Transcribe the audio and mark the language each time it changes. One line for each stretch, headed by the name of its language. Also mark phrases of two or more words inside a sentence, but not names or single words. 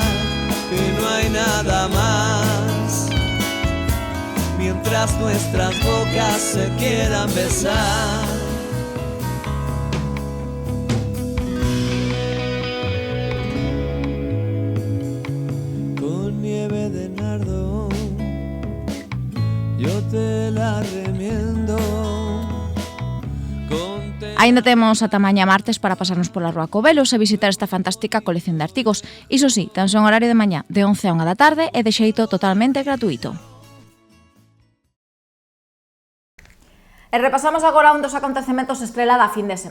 Spanish: Que no hay nada más, mientras nuestras bocas se quieran besar. Te la remiendo.
Galician: Ainda temos ata mañá martes para pasarnos pola Rúa Covelos e visitar esta fantástica colección de artigos. Iso sí, tan son horario de mañá de 11 a 1 da tarde e de xeito totalmente gratuito. E repasamos agora un dos acontecementos estrela da fin de semana.